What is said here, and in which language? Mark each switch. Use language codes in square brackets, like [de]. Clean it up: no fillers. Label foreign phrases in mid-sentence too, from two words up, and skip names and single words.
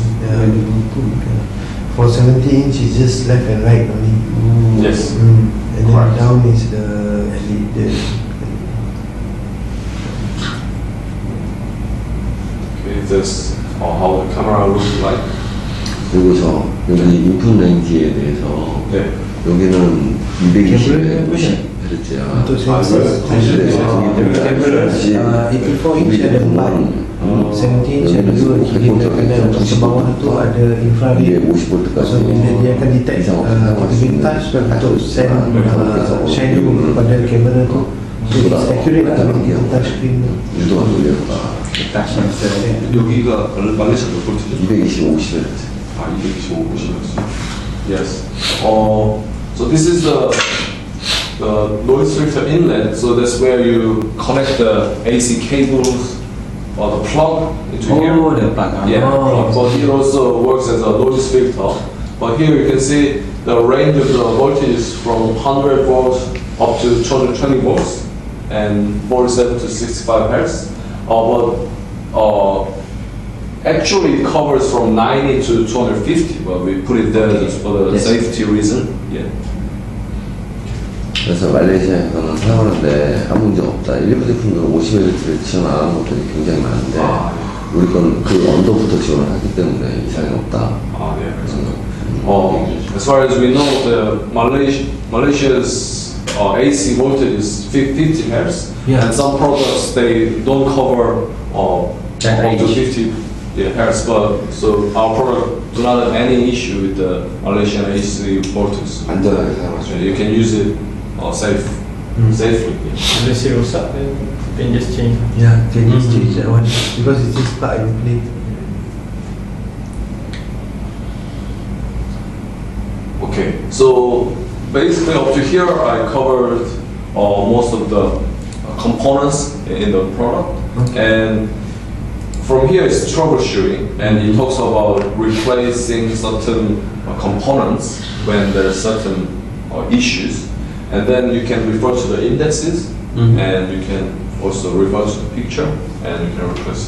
[en] Yeah. Okay. For 70-inch, it's just left and right only. Yes. And then Correct. down is the LED. Okay, this how the camera looks like. [ko] 그리고 여기 인풋 렌즈에 대해서 네. 여기는 220에 캠era 50Hz야. [ms] Untuk sensors. [ko] 근데 [ms] Camera 84-inch ada 4. 70-inch ada 2. Jadi dia kena di bawah tu ada infrared. [ko] 이게 50V까지 [ms] So dia akan detect [ko] 이상 [ms] aktivitas untuk [en] send shadow [ms] pada kamera tu. [en] So it's accurate lah with the touch screen tu. [ko] 유도가 돌려봐. [en] Touch sensor dia. [ko] 여기가 말레이시아 몇 볼트죠? 220, 50Hz. 225 보시면서. [en] Yes. So this is the noise filter inlet. So that's where you connect the AC cables or the plug into here. Oh, the plug. Yeah, plug. But it also works as a noise filter. But here you can see the range of the voltage is from 100 volts up to 220 volts and 47 to 65 hertz. Actually, it covers from 90 to 250, but we put it there just for the Yes. safety reason. Yeah. [ko] 그래서 말레이시아에서는 사용하는데 아무 문제 없다. 일부 제품들은 50Hz를 지원 안 하는 것들이 굉장히 많은데 우리 건 그 언더부터 지원을 하기 때문에 이상이 없다. [en] As far as we know, the Malaysia's AC voltage is 50 hertz, Yeah. and some products they don't cover up That to range. 50 hertz. But so our product do not have any issue with the Malaysian AC voltage. [ko] 안전하게 사용하죠. [en] You can use it safely. Unless it rosak, then you can just change. Yeah, can you change that one because it is plug and play. Okay, so basically up to here I covered most of the components in the product, and from here is troubleshooting, and it talks about replacing certain components when there are certain issues, and then you can refer to the indexes, and you can also refer to the picture, and you can replace.